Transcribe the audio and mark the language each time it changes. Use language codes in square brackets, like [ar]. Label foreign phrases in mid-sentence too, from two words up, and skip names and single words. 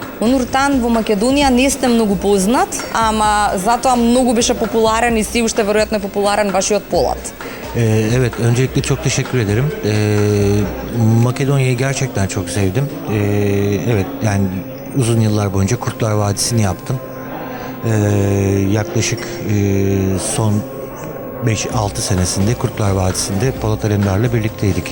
[mk] Нуртан во Македонија не сте многу познат, ама затоа многу беше популарен и си уште веројатно е популарен вашиот Полат. [tr] Evet, öncelikle çok teşekkür ederim. Makedonya'yı gerçekten çok sevdim. Evet, yani uzun yıllar boyunca Kurtlar Vadisi'ni yaptım. Yaklaşık son 5-6 senesinde Kurtlar Vadisi'nde Polat Alemdar'la birlikteydik.